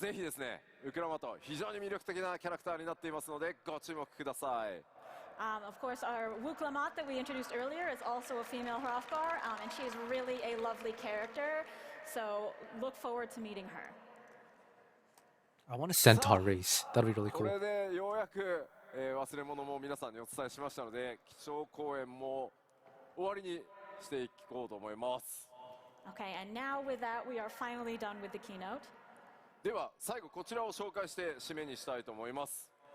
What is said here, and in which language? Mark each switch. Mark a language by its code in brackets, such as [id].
[ja] ぜひですね、ウクラマと非常に魅力的なキャラクターになっていますのでご注目ください。 [en] Of course, our Wuklamat that we introduced earlier is also a female Hrothgar, and she is really a lovely character. So look forward to meeting her. I want a centaur race. That'd be really [ja] こ [en] cool. [ja] れでようやく、忘れ物も皆さんにお伝えしましたので、基調講演も終わりにしていこうと思います。 [en] Okay, and now with that, we are finally done with the keynote. [ja] では最後こちらを紹介して締めにしたいと思います。